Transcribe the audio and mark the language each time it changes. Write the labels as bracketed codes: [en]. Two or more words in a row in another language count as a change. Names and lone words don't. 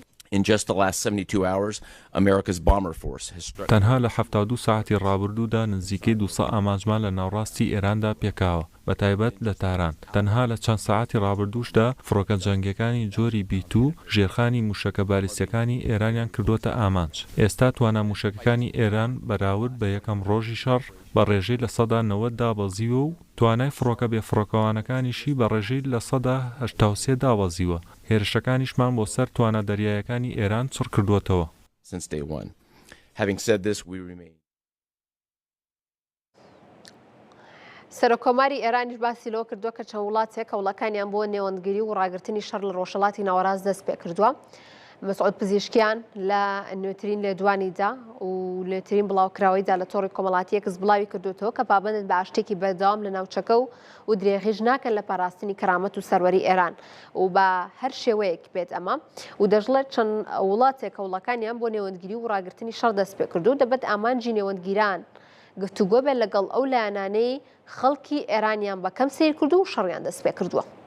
[en] In just the last 72 hours, America's bomber force has struck. [ckb] تەنها لە 72 ساعتی ڕابردوودا نزیکەی 200 ئاماژمان لە ناوڕاستی ئێراندا پێکاوە بە تایبەت لە تاران. تەنها لە چەند ساعتی ڕابردووشدا فڕۆکە جەنگیەکانی جۆری B2 ژێرخانی موشەکە بالیستیەکانی ئێرانیان کردوتە ئامانج. ئێستا توانە موشەکەکانی ئێران بەراورد بە یەکەم ڕۆژی شەڕ بە ڕێژەی لە 90 دابەزیوە و توانای فڕۆکە بێفڕۆکەوانەکانیشی بە ڕێژەی لە 83 دابەزیوە. هێرشەکانیشمان بۆ سەر توانە دەریایەکانی ئێران چڕ کردوتەوە. [en] Since day one. Having said this, we remain. [ckb] سەرۆکۆماری ئێرانیش باسی لەوە کردووە کە چەند وڵاتێک هەوڵەکانیان بۆ نێوەندگیری و ڕاگررتنی شەڕ لە ڕۆژهەڵاتی ناوەڕاست دەست پێ کردووە. مەسعود پزیشکیان لە نوێترین لێدوانیدا و لێترین بڵاوکراوەیدا لە تۆڕی کۆمەڵاتی یەکس بڵاوی کردوتەوە کە پابندن بە ئاشتێکی بەردەوام لە ناوچەکە و درێغیژ ناکەن لە پاراستنی کەرامەت و سەروەری ئێران و بە هەر شێوەیەک بێت ئەمە و دەژڵێت چەند وڵاتێک هەوڵەکانیان بۆ نێوەندگیری و ڕاگررتنی شەڕ دەست پێ کردو دەبێت ئامانجی نێوەندگیران گفتوگۆ بێت لەگەڵ ئەو لایەنانەی خەڵکی ئێرانیان بەکەم سیر کردو و شەڕیان دەست پێ کردووە.